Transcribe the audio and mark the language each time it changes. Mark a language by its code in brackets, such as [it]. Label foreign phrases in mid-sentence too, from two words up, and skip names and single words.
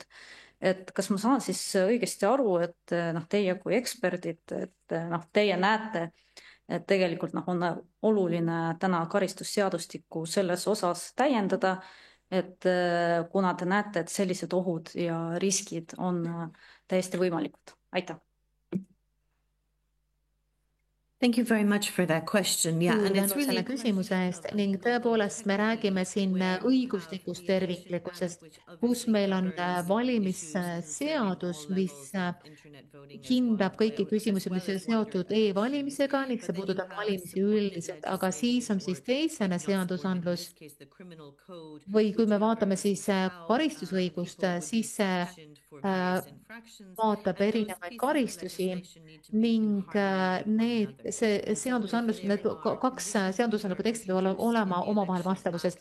[et] Et kas ma saan siis õigesti aru, et teie kui eksperdid, et teie näete, et tegelikult on oluline täna karistusseadustikku selles osas täiendada, et kuna te näete, et sellised ohud ja riskid on täiesti võimalikud. Aitäh! [en] Thank you very much for that question. Yeah, and it's [et] selle küsimuse eest ning tõepoolest me räägime siin õiguslikust terviklikkusest, kus meil on valimisseadus, mis hindab kõiki küsimusi, mis on seotud e-valimisega ning see puudutab valimisi üldiselt, aga siis on siis teisene seadusandlus või kui me vaatame siis karistusõigust, siis see vaatab erinevaid karistusi ning see seadusandlus, need kaks seadusandlikku teksti peavad olema omavahel vastavuses.